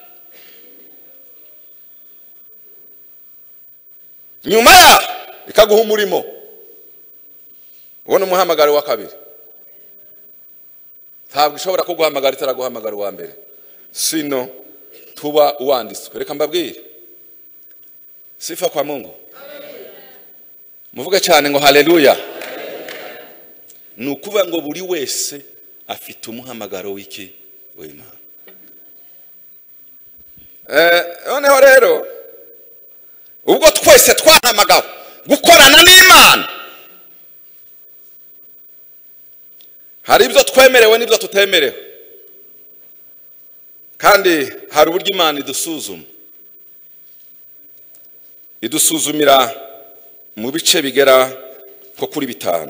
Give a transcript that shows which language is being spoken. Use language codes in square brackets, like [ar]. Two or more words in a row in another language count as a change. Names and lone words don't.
[rw] Nyuma ya ikaguha umurimo, ubona umuhamagaro wa kabiri. Ntabwo ishobora kuguhamagara itaraguhamagara wa mbere, sino tuba uwanditswe. Reka mbabwire, [sw] sifa kwa Mungu. [rw] muvuge cyane ngo haleluya. Ni ukuvuga ngo buri wese afite umuhamagaro w'iki w'Imana. Noneho rero ubwo twese twahamagawe gukorana n'Imana, hari ibyo twemerewe n'ibyo tutemerewe, kandi hari uburyo Imana idusuzumira mu bice bigera ko kuri 5.